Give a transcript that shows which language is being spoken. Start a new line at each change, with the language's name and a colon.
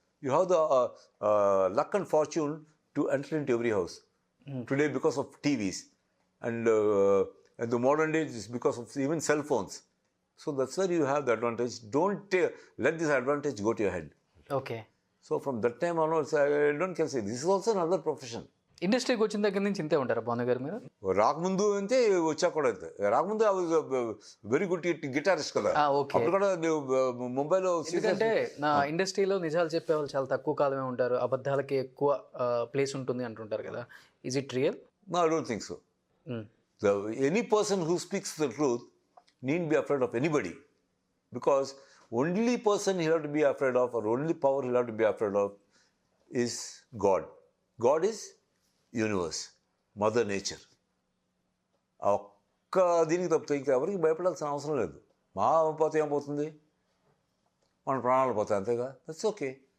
English: You have the luck and fortune to enter into every house. Today because of TVs. And the modern days is because of even cell phones. So that's where you have the advantage. Don't let this advantage go to your head. Okay. So from that time onwards, I don't can say this is also another profession.
Telugu: ఇండస్ట్రీకి వచ్చిన దగ్గర నుంచి ఇంతే ఉంటారా భాను గారు మీరు? రాకముందు అంతే, వచ్చాక కూడా అంతే. రాకముందు
English: I was very good guitarist
Telugu: కదా. అప్పుడు కూడా ముంబైలో. ఎందుకంటే నా ఇండస్ట్రీలో నిజాలు చెప్పే వాళ్ళు చాలా తక్కువ కాలమే ఉంటారు, అబద్ధాలకి ఎక్కువ ప్లేస్ ఉంటుంది అంటుంటారు కదా.
English: Is it real? No, I don't think so. Any person who speaks the truth needn't be afraid of anybody, because only person he'll have to be afraid of, or only power he'll have to be afraid of is God. God is universe, mother nature.
Telugu: ఆ ఒక్క దీనికి తప్పితే ఇంకా ఎవరికి భయపడాల్సిన అవసరం లేదు. మా పోతే ఏమవుతుంది, మన ప్రాణాలు పోతాయి, అంతేగా.
English: That's okay.